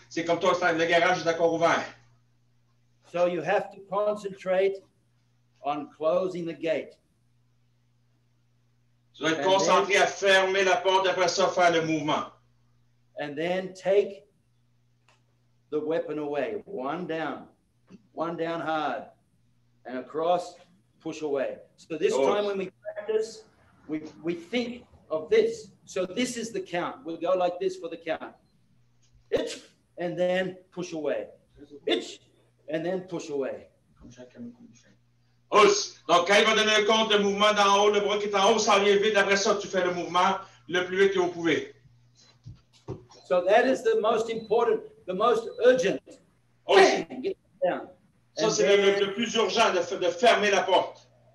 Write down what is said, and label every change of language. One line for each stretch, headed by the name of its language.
French: C'est comme toi, le garage est encore ouvert.
English: So you have to concentrate on closing the gate.
French: Tu dois être concentré à fermer la porte, après ça, faire le mouvement.
English: And then take the weapon away. One down hard, and across, push away. So this time when we practice, we think of this. So this is the count. We'll go like this for the count. Itch, and then push away. Itch, and then push away.
French: Donc, quand il va donner le compte, le mouvement d'en haut, le bras qui est en haut, ça vient vite. Après ça, tu fais le mouvement le plus vite que vous pouvez.
English: So that is the most important, the most urgent. Bang, get down.
French: Ça, c'est le plus urgent, de fermer la porte.